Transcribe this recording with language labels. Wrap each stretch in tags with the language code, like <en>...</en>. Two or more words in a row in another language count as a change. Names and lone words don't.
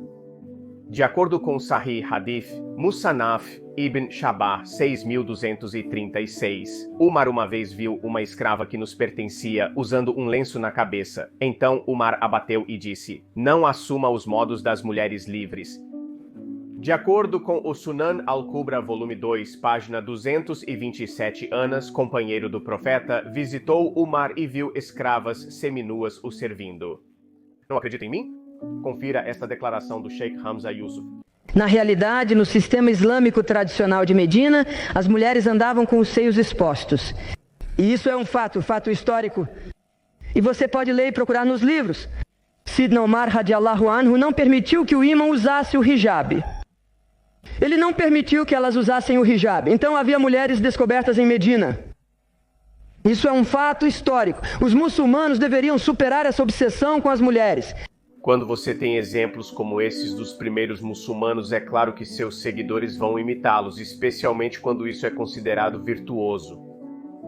<pt>De acordo com Sahih Hadith, Musannaf Ibn Shabah 6236, Umar uma vez viu uma escrava que nos pertencia usando um lenço na cabeça. Então Umar a bateu e disse: "Não assuma os modos das mulheres livres." De acordo com o Sunan al-Kubra, volume 2, página 227, Anas, companheiro do profeta, visitou Umar e viu escravas seminuas o servindo. Não acredita em mim? Confira esta declaração do Sheikh Hamza Yusuf. Na realidade, no sistema islâmico tradicional de Medina, as mulheres andavam com os seios expostos. E isso é um fato histórico. E você pode ler e procurar nos livros. Sidna Umar</pt> <ar>رضي الله عنه</ar> <pt>não permitiu que o imã usasse o hijab. Ele não permitiu que elas usassem o hijab. Então havia mulheres descobertas em Medina. Isso é um fato histórico. Os muçulmanos deveriam superar essa obsessão com as mulheres. Quando você tem exemplos como esses dos primeiros muçulmanos, é claro que seus seguidores vão imitá-los, especialmente quando isso é considerado virtuoso.</pt>